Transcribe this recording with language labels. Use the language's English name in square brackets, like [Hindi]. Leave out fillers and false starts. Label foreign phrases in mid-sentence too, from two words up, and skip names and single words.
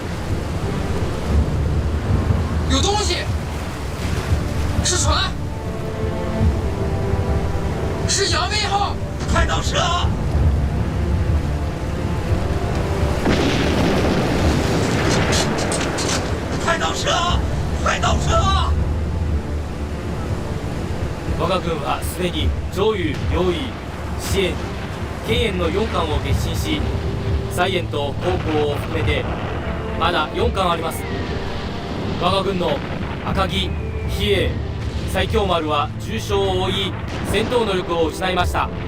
[Chinese] 有东西，是船，是扬威号，快倒车！快倒车！快倒车！ [Japanese] 我が軍はすでに上油、両油、支援、県援の4艦を撃沈し、西援と航行を含めてまだ4艦あります。我が軍の赤城、比叡、 最強丸は重傷を負い戦闘能力を失いました。